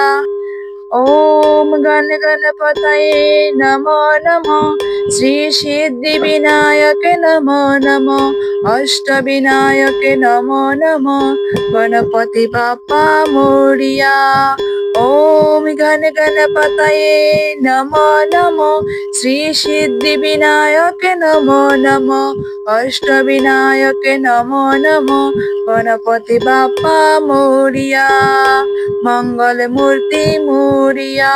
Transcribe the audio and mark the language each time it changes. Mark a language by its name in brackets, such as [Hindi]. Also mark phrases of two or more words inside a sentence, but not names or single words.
[Sanskrit] ओम गण गणपतये नमो नमो, श्री सिद्धि विनायक नमो नमो, अष्ट विनायक नमो नमो, [Marathi] गणपति बाप्पा मोरिया। [Sanskrit] ওম গণ গণপতয়ে নমো নমো, শ্রী সিদ্ধি বিনায়ক নমো নমো, অষ্টবিনায়ক নমো নমো, [Marathi] गणपती बाप्पा मोरया, मंगल मूर्ती मोरया।